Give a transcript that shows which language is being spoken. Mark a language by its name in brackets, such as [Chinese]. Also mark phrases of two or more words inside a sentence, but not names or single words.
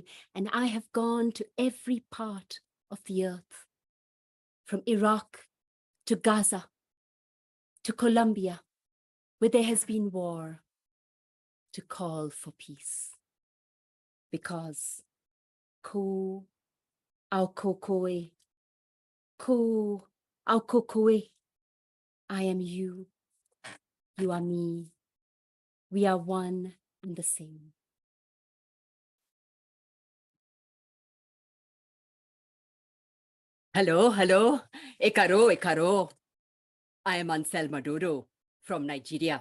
[English] And I have gone to every part of the earth, from Iraq to Gaza, to Colombia, where there has been war, to call for peace. Because [Māori] ko au kokoe, ko au kokoe, [English] I am you, you are me, we are one and the same. Hello, hello, [Yoruba] ekaro, ekaro. [English] I am Anselma Dodo from Nigeria.